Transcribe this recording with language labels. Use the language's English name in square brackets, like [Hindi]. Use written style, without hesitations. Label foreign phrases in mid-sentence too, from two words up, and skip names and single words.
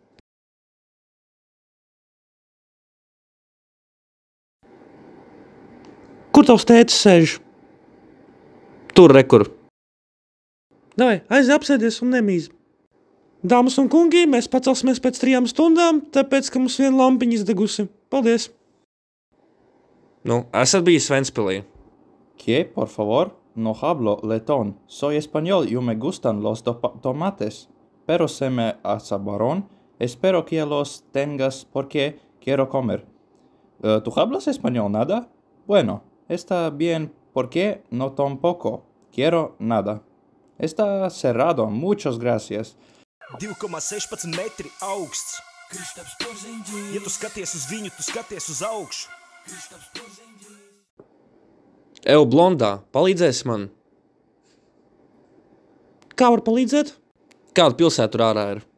[Latvian] Kur tavs tētis sēž? Tur, rekur. Davai, aiziet apsēdies un nemīz. Dāmas un kungi, mēs pacelsimies pēc 3 stundām, tāpēc, ka mums viena lampiņa izdegusi. Paldies! Nu, esat bijis Ventspilī? [Spanish] ¿Qué, por favor? No hablo letón. Soy español y me gustan los tomates. Pero se me acabaron. Espero que los tengas porque quiero comer. ¿Tú hablas español nada? Bueno, está bien porque no tampoco quiero nada. Está cerrado. Muchas gracias. [Latvian] 2,16 metri augsts. Ja tu skaties uz viņu, tu skaties uz augšu. Evo, blondā, palīdzēsi man? Kā var palīdzēt? Kāda pilsēta tur ārā ir?